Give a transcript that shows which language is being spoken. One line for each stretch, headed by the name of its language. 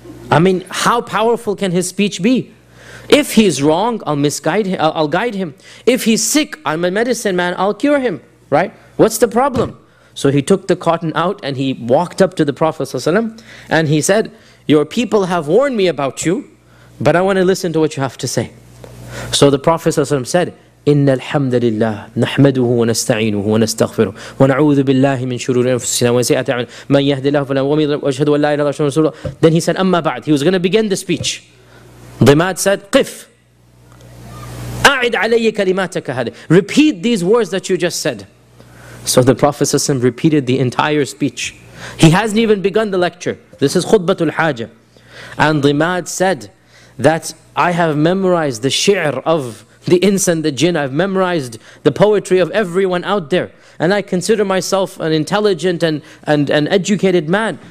English: I mean, how powerful can his speech be? If he's wrong, I'll misguide him, I'll guide him. If he's sick, I'm a medicine man, I'll cure him, right? What's the problem? So he took the cotton out and he walked up to the Prophet ﷺ and he said, your people have warned me about you, but I want to listen to what you have to say. So the Prophet ﷺ said,
Arabic: إن الحمد لله نحمده ونستعينه ونستغفره ونعوذ بالله من شرور أنفسنا وسيئات أعمالنا من يهده الله فلا مضل له وأشهد أن لا إله إلا الله رسول الله.
English: Then he said,
Arabic: أما بعد,
English: he was going to begin the speech. Dhimad said,
Arabic: قف أعد علي كلماتك هذه.
English: Repeat these words that you just said. So the Prophet ﷺ repeated the entire speech. He hasn't even begun the lecture. This is khutbatul haja. And Dhimad said that I have memorized the shi'r of the ins and the jinn. I've memorized the poetry of everyone out there. And I consider myself an intelligent and an educated man.